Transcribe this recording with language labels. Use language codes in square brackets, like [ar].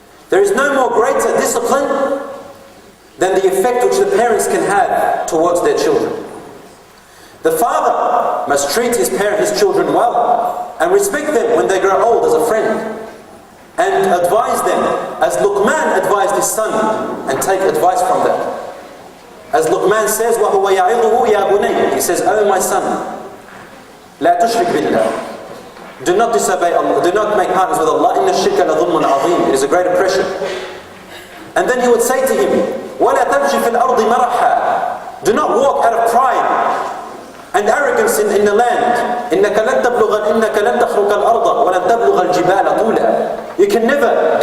[en] There is no more greater discipline than the effect which the parents can have towards their children. The father must treat his children well and respect them when they grow old as a friend, and advise them as Luqman advised his son, and take advice from that. As Luqman says, [ar] وَهُوَ يَعِظُهُ يَا بُنَيَّ. [en] He says, oh my son, [ar] لَا تُشْرِكْ بِاللَّهِ. [en] Do not disobey Allah, do not make partners with Allah. [ar] إِنَّ الشِّرْكَ لَظُلْمٌ عَظِيمٌ. [en] It is a great oppression. And then he would say to him, [ar] وَلَا تَمْشِ فِي الْأَرْضِ مَرَحًا. [en] Do not walk out of pride and arrogance in the land. [ar] إِنَّكَ لَن تَخْرُقَ الْأَرْضَ وَلَن تَبْلُغَ الْجِبَالَ طُولًا. [en] You can never